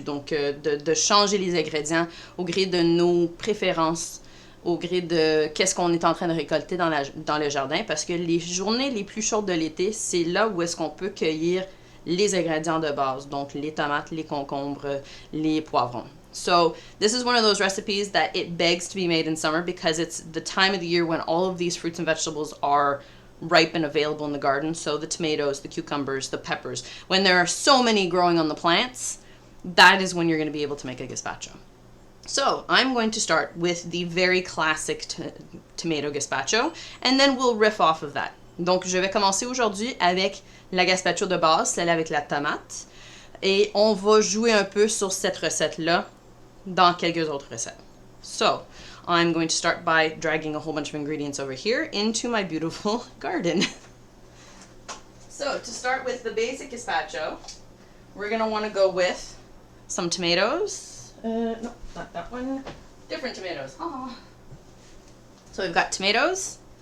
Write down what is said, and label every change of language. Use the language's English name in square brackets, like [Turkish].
[French] Donc, de changer les ingrédients au gré de nos préférences, au gré de qu'est-ce qu'on est en train de récolter dans le jardin. Parce que les journées les plus chaudes de l'été, c'est là où est-ce qu'on peut cueillir les ingrédients de base. Donc, les tomates, les concombres, les poivrons. [English] So, this is one of those recipes that it begs to be made in summer because it's the time of the year when all of these fruits and vegetables are ripe and available in the garden. So the tomatoes, the cucumbers, the peppers. When there are so many growing on the plants, that is when you're going to be able to make a gazpacho. So I'm going to start with the very classic tomato gazpacho, and then we'll riff off of that. [French] Donc je vais commencer aujourd'hui avec la gazpacho de base, celle avec la tomate, et on va jouer un peu sur cette recette-là dans quelques autres recettes. [English] So, I'm going to start by dragging a whole bunch of ingredients over here into my beautiful garden. So, to start with the basic gazpacho, we're going to want to go with some tomatoes. No, not that one. Different tomatoes. Aww. So, we've got tomatoes.